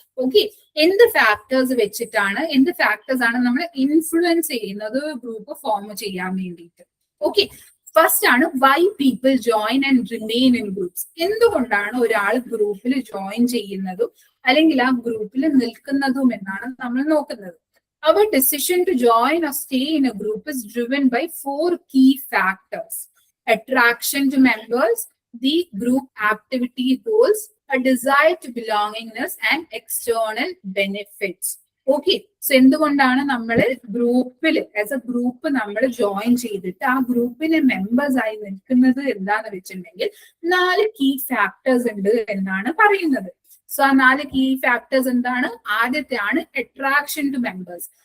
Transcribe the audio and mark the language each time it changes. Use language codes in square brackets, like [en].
[ml] Okay, എന്ത് factors വെച്ചിട്ടാണ്, എന്ത് ഫാക്ടേഴ്സ് ആണ് നമ്മൾ ഇൻഫ്ലുവൻസ് ചെയ്യുന്നത് ഗ്രൂപ്പ് ഫോം ചെയ്യാൻ വേണ്ടിയിട്ട്? [en] Okay, first ആണ് why people join and remain in groups. [ml] എന്തുകൊണ്ടാണ് ഒരാൾ ഗ്രൂപ്പിൽ ജോയിൻ ചെയ്യുന്നതും അല്ലെങ്കിൽ ആ ഗ്രൂപ്പിൽ നിൽക്കുന്നതും എന്നാണ് നമ്മൾ നോക്കുന്നത്. [en] Our decision to join or stay in a group is driven by 4 key factors: attraction to members, the group activity goals, a desire to belongingness, and external benefits. [ml] Okay, so എന്തുകൊണ്ടാണ് നമ്മൾ ഗ്രൂപ്പിൽ ആസ് എ ഗ്രൂപ്പ് നമ്മൾ join ചെയ്തിട്ട് ആ ഗ്രൂപ്പിലെ members ആയി നിൽക്കുന്നത് എന്താന്ന് വെച്ചിട്ടുണ്ടെങ്കിൽ 4 കീ ഫാക്ടേഴ്സ് ഉണ്ട് എന്നാണ് പറയുന്നത്. സോ ആ 4 കീ ഫാക്ടേഴ്സ് എന്താണ്? ആദ്യത്തെ ആണ് അട്രാക്ഷൻ ടു മെമ്പേഴ്സ്.